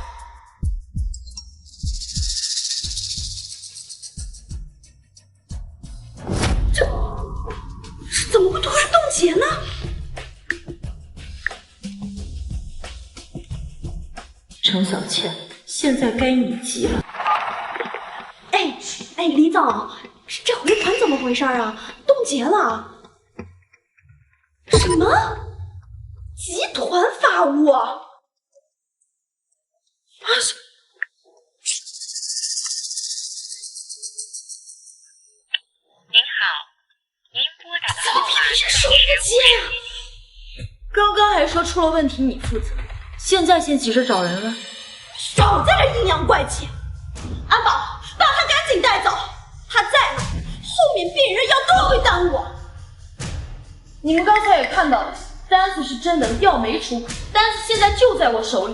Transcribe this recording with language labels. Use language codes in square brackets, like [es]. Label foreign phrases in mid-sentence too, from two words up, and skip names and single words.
[zh] 怎麼會突然凍結呢？程小倩，現在該你急了。哎，李總，這回團怎麼回事啊？凍結了？什麼？集團法務？啊！您好，您拨打的号码是手不接呀？刚刚還說出了問題你負責，現在先急着找人了。少在這陰陽怪氣！安保，把他趕緊帶走！他在呢，後面病人藥都會耽誤。你們剛才也看到了，單子是真的，藥沒出，單子現在就在我手裡。